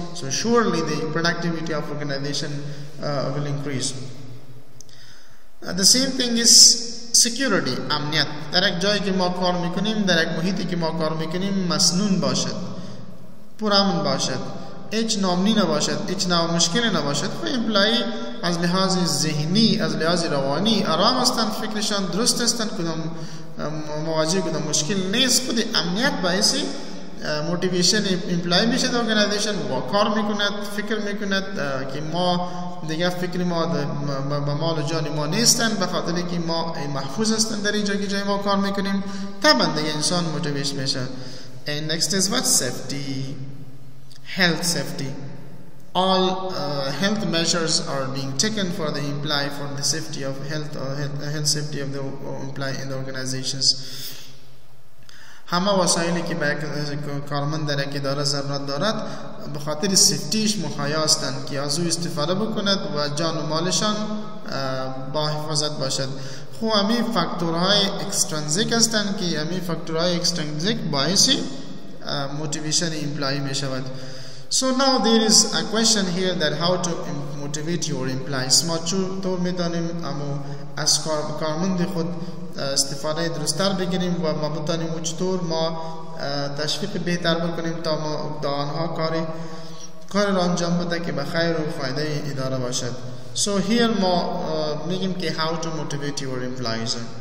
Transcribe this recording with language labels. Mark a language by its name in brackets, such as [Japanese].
[English] So surely the productivity of organization will increase. The same thing is security, amniyat. [Persian] در یک جایی که ما کار میکنیم، در یک محیطی که ما کار میکنیم مسنون باشد، پرامن باشد، هیچ نامنی نباشد، هیچ نوع مشکلی نباشد، و امپلایی از لحاظ ذهنی، از لحاظ روانی آرام هستند، فکرشان درست هستند، کدام مواجه کدام مشکل نیست. خود امنیت باعث موتیویشن امپلایی میشه در ارگانیزیشن و کار میکند، فکر میکند که ما دیگه فکر ما به مال و جان ما نیستن، به خاطر که ما محفوظ هستن در اینجا که جای ما کار میکنیم، طبعا دیگه انسان موتیویش میشه. [English] And next is what? Safety, health safety. All health measures are being taken for the employee, for the safety of health or health safety of the employee in the organizations. [Persian] همه وسایلی که به کارمند در یک اداره ضرورت دارد به خاطر سیفتیش مهیا هستند که از او استفاده بکند و جان و مالشان با حفاظت باشد. خو همین فاکتورهای اکسترنزیک هستند که همین فاکتورهای اکسترنزیک باعث موتیویشن امپلایی می شود. [English] So now there is a question here that how to motivate your employees. [Persian] ما چطور میتونیم از کارمند خود استفاده درست‌تر بگیریم و ما بتونیم چطور ما تشویق بهتر بکنیم تا آنها کار را انجام بده که به خیر و فایده اداره باشد. [English] So here [Persian] ما میگیم که [English] how to motivate your employees.